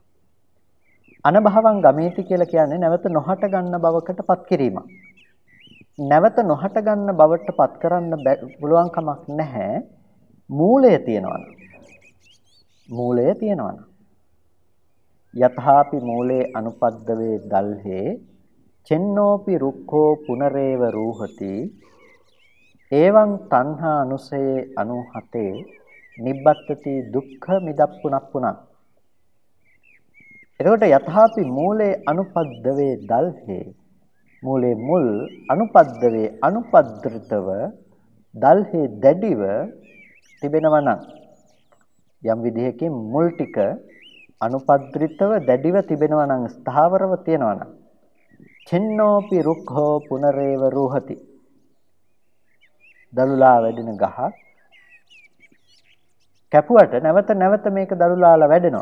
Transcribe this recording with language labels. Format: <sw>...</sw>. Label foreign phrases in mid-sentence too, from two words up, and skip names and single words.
<pi>අනභවං ගමේති</pi> <si>කියලා කියන්නේ නැවත නොහට ගන්න බවකටපත් කිරීමක්. නැවත නොහට ගන්න බවටපත් කරන්න පුළුවන් කමක් නැහැ. මූලය තියෙනවා. මූලය තියෙනවා.</si> <pi>යතහාපි මූලේ අනුපද්දවේ දල්හේ චෙන්නෝපි රුක්ඛෝ පුනරේව රූහති එවං තණ්හා අනුසයේ 97 නිබ්බත්තති දුක්ඛ මිදප්පුනප්පුනං. එතකොට යතහාපි මූලේ අනුපද්දවේ දල්හේ මූලේ මුල් අනුපද්දවේ අනුපද්දෘතව</pi> <si>දල්හේ දැඩිව තිබෙනවා නම් යම් විදිහකින් මුල් ටික අනුපද්‍රිතව දැඩිව තිබෙනවා නම් ස්ථාවරව තියෙනවා නම්</si> <pi>චෙන්නෝපි රුක්ඛෝ පුනරේව රූහති</pi> <si>දලුලා වැඩෙන ගහ කැපුවට නැවත නැවත මේක දලුලාලා වැඩෙනවා.</si>